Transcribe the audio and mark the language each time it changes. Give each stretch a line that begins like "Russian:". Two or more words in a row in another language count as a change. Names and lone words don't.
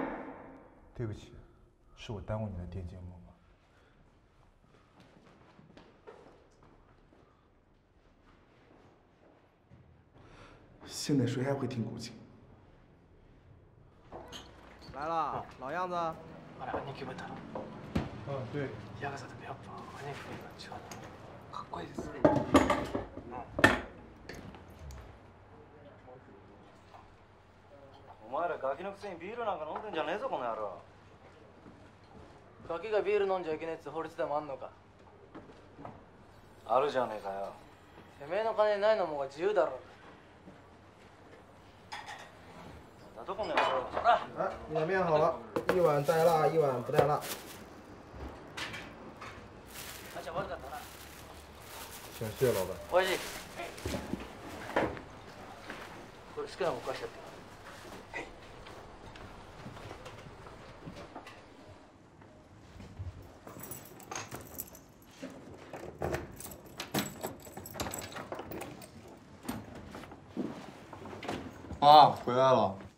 Chinese: 对不起，是我耽误你的电竞梦了。现在谁还会听古琴？来了，老样子。
Japanese: あれ兄貴もいたの。
Chinese: 对。
Japanese: ヤクザでもやっぱ兄貴が違うな。かっこいいですね。お前らガキのくせにビールなんか飲んでんじゃねえぞこの野郎。ガキがビール飲んじゃいけねえって法律でもあんのか。あるじゃねえかよ。てめえの金ないのもが自由だろ。どこの野郎。
Chinese: 哎，你的面好了，一碗带辣，一碗不带辣。行，谢谢老板。
Japanese: おいしい。これ好きなもん貸してやって。
Chinese: 啊，回来了。